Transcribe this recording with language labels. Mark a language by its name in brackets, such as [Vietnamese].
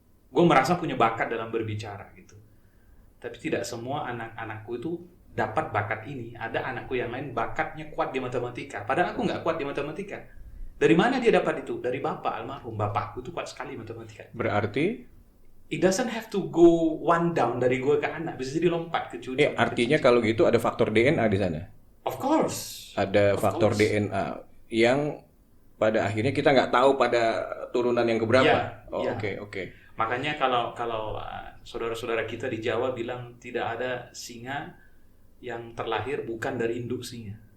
[Indonesian] Gua merasa punya bakat dalam berbicara gitu. Tapi tidak semua anak-anakku itu dapat bakat ini. Ada anakku yang lain bakatnya kuat di matematika. Padahal aku nggak kuat di matematika. Dari mana dia dapat itu? Dari bapak almarhum. Bapakku itu kuat sekali matematika. Berarti [English] it doesn't have to go one down [Indonesian] dari gue ke anak. Bisa jadi lompat ke cucu. Artinya kalau gitu ada faktor DNA di sana. [English] Of course. [Indonesian] Ada faktor DNA yang pada akhirnya kita nggak tahu pada turunan yang keberapa. Oke. Makanya kalau saudara-saudara kita di Jawa bilang tidak ada singa yang terlahir bukan dari induk singa.